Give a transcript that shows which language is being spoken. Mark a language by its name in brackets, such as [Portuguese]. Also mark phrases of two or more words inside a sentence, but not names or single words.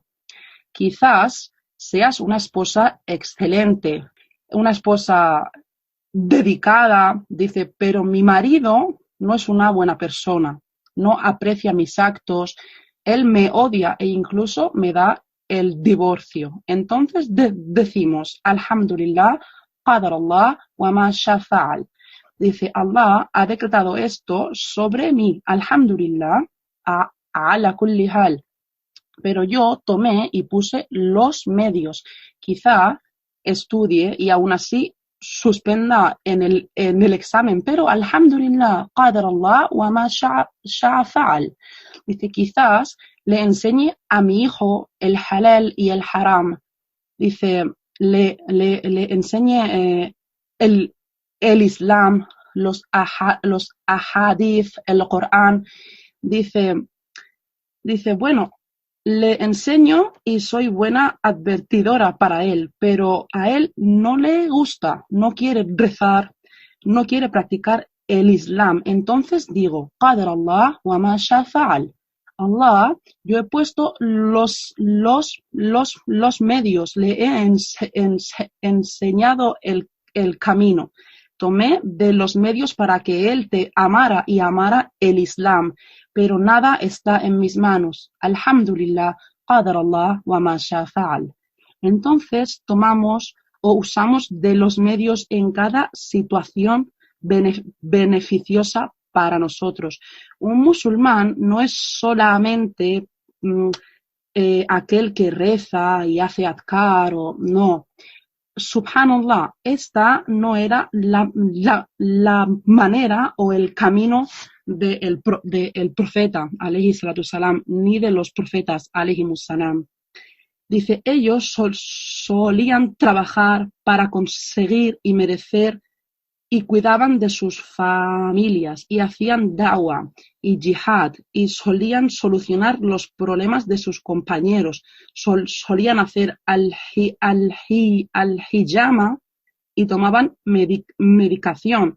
[Spanish] Quizás seas una esposa excelente, una esposa dedicada, dice, pero mi marido no es una buena persona, no aprecia mis actos, él me odia e incluso me da el divorcio. Entonces decimos, [Arabic] الحمد لله، قدر الله وما شاء فعل. [Spanish] Dice, Allah ha decretado esto sobre mí, [Arabic] الحمد لله، على كل حال. [Spanish] Pero yo tomé y puse los medios. Quizá estudie y aún así suspenda en el examen, pero [Arabic] الحمد لله، قدر الله وما شاء فعل. [Spanish] Dice, quizás le enseñe a mi hijo el halal y el haram. Dice, le enseñe el Islam, los ahadith, el Corán. Dice, bueno, le enseño y soy buena advertidora para él, pero a él no le gusta, no quiere rezar, no quiere practicar el Islam. Entonces digo, [Arabic] قدر الله وما شاء فعل. [Spanish] Allah, yo he puesto los medios, le he enseñado el camino, tomé de los medios para que él te amara y amara el Islam, pero nada está en mis manos. [Arabic] الحمد لله، قدر الله وما شاء فعل. [Spanish] Entonces tomamos o usamos de los medios en cada situación beneficiosa para nosotros. Un musulmán no es solamente aquel que reza y hace adkar o no. Subhanallah, esta no era la manera o el camino del profeta, [Arabic] عليه الصلاة والسلام, [Spanish] ni de los profetas, [Arabic] عليه السلام. [Spanish] Dice, ellos solían trabajar para conseguir y merecer y cuidaban de sus familias y hacían da'wah y jihad y solían solucionar los problemas de sus compañeros, solían hacer al-hijama y tomaban medicación.